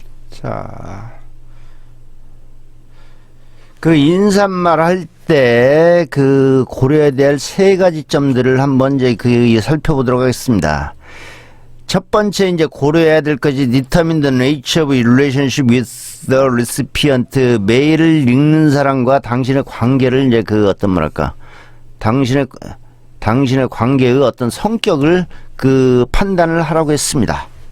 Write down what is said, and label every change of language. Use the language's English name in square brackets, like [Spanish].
[Korean] 자, 그 인사말 할 때 그 고려해야 될 세 가지 점들을 한번 이제 살펴보도록 하겠습니다. 첫 번째 이제 고려해야 될 것이 [English] determine the nature of relationship with the recipient. [Korean] 메일을 읽는 사람과 당신의 관계를 이제 그 어떤 뭐랄까 당신의 관계의 어떤 성격을 그 판단을 하라고 했습니다.